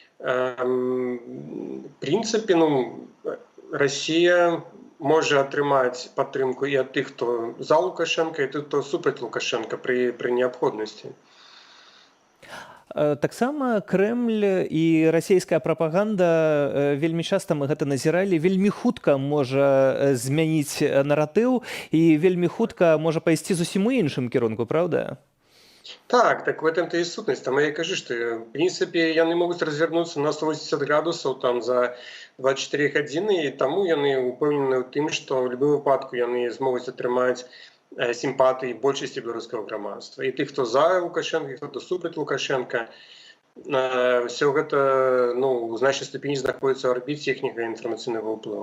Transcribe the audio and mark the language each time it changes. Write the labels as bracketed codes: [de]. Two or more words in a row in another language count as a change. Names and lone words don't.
[be] в прынцыпе, Расія можа атрымаць падтрымку і ад тых, хто за Лукашенка, і тых, хто супраць Лукашенка пры неабходнасці. Таксама Крэмль і расійская прапаганда, вельмі часта мы гэта назіралі, вельмі хутка можа змяніць наратыў і вельмі хутка можа пайсці зусім у іншым кірунку, [ru] правда? [be] Так, [ru] в этом-то и сутность. [be] Там я кажу, [ru] что, в принципе, [be] яны могут развернуться на 180 градусов там, за 24 гадзіны, і таму яны упэўнены ў тым, што ў любым выпадку яны змогуць атрымаць сімпатыі большасці беларускага грамадства. І тых, хто за Лукашенка, хто супраць Лукашенка, все гэта у значнай ступені знаходзіцца ў арбіце іхняга інфармацыйнага ўплыву.